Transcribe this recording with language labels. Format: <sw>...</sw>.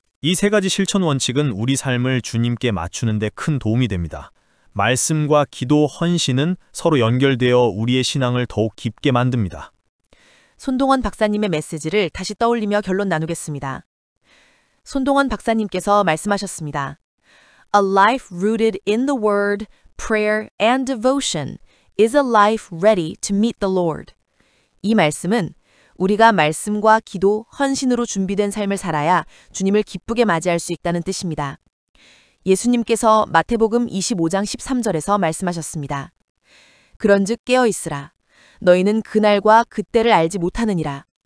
<ko>이 세 가지 실천 원칙은 우리 삶을 주님께 맞추는 데 큰 도움이 됩니다. 말씀과 기도, 헌신은 서로 연결되어 우리의 신앙을 더욱 깊게 만듭니다. 손동원 박사님의 메시지를 다시 떠올리며 결론 나누겠습니다. 손동원 박사님께서 말씀하셨습니다.</ko> <en>A life rooted in the word, prayer, and devotion is a life ready to meet the Lord.</en> <ko>이 말씀은 우리가 말씀과 기도, 헌신으로 준비된 삶을 살아야 주님을 기쁘게 맞이할 수 있다는 뜻입니다. 예수님께서 마태복음 25장 13절에서 말씀하셨습니다. 그런즉 깨어 있으라. 너희는 그날과 그때를 알지 못하느니라.</ko>